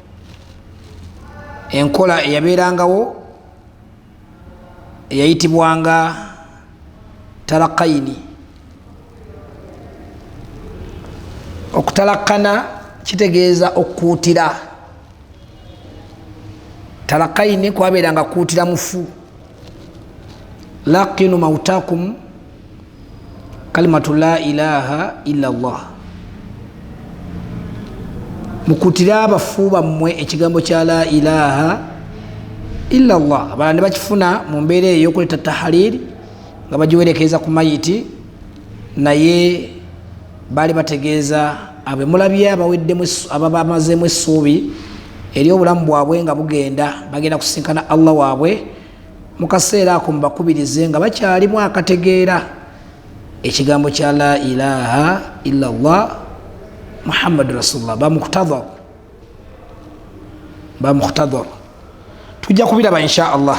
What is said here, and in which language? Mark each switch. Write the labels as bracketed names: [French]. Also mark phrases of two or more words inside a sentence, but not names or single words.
[Ganda] enkola eyabeerangawo eyayitibwanga talakayini. okutalakana kitegeeza okukuutira. talakayini kwabeeranga kuutira mufu. [Arabic] لقنوا موتاكم كلمة لا إله إلا الله, [Ganda] mukutire abafu bammwe ekigambo kya [Arabic] لا إله إلا الله. [Ganda] abala ne bakifuna mu mbeera eyo okuleeta tahaliri nga bagiwerekeza ku mayiti naye bali bategeeza abwe mulabye abamazeemu essuubi eri obulamu bwabwe nga bugenda bagenda kusinkana Allah waabwe mu kaseera ako mubakubirize nga bakyalimu akategeera ekigambo kya [Arabic] لا إله إلا الله محمد رسول الله [Ganda] bamuktadhar tujja kubiraba [Arabic] إن شاء الله.